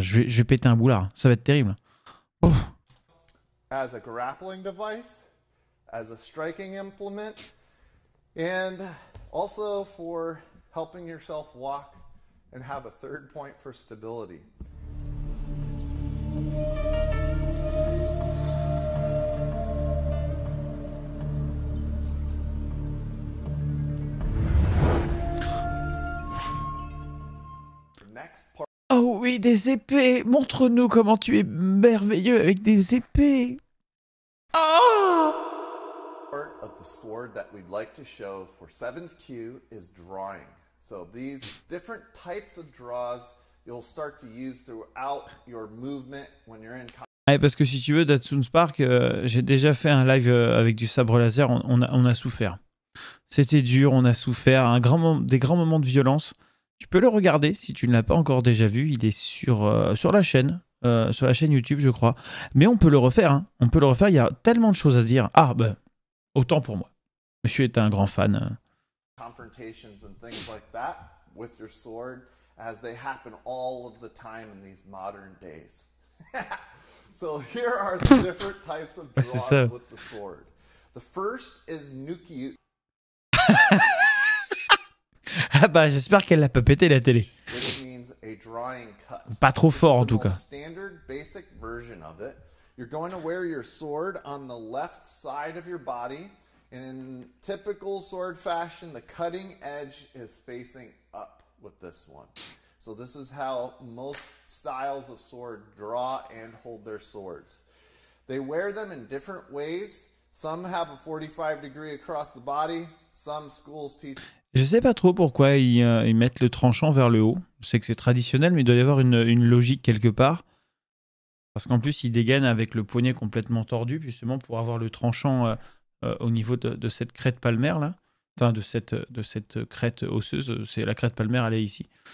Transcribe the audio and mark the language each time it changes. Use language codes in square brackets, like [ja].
[fr] Je vais péter un boulard. Ça va être terrible. Oh. [en] As a grappling device, as a striking implement, and also for helping yourself walk and have a third point for stability. [fr] Oh oui, des épées! Montre-nous comment tu es merveilleux avec des épées! [en] Part of the sword that we'd like to show for 7th Q is drawing. So these different types of draws you'll start to use throughout your movement when you're in combat. [fr] Ouais, parce que si tu veux, Datsun Spark, j'ai déjà fait un live avec du sabre laser, on a souffert. C'était dur, on a souffert, des grands moments de violence. Tu peux le regarder si tu ne l'as pas encore déjà vu, il est sur la chaîne YouTube, je crois. Mais on peut le refaire, hein. On peut le refaire, il y a tellement de choses à dire. Ah, ben, autant pour moi. Monsieur est un grand fan. [en] Confrontations and things like that with your sword as they happen all of the time in these modern days. So here are the different types of draws with the sword. The first is Nuki. [fr] Ah bah j'espère qu'elle l'a pas pété la télé. [en] Which means a drawing cut. [fr] Pas trop fort en tout cas. [en] Standard basic version of it. You're going to wear your sword on the left side of your body, and in typical sword fashion, the cutting edge is facing up with this one. So this is how most styles of sword draw and hold their swords. They wear them in different ways. Some have a 45 degree across the body. Some schools teach. [fr] Je sais pas trop pourquoi ils mettent le tranchant vers le haut. Je sais que c'est traditionnel, mais il doit y avoir une logique quelque part. Parce qu'en plus, ils dégainent avec le poignet complètement tordu, justement pour avoir le tranchant au niveau de cette crête palmaire là. Enfin, de cette crête osseuse. C'est la crête palmaire, elle est ici.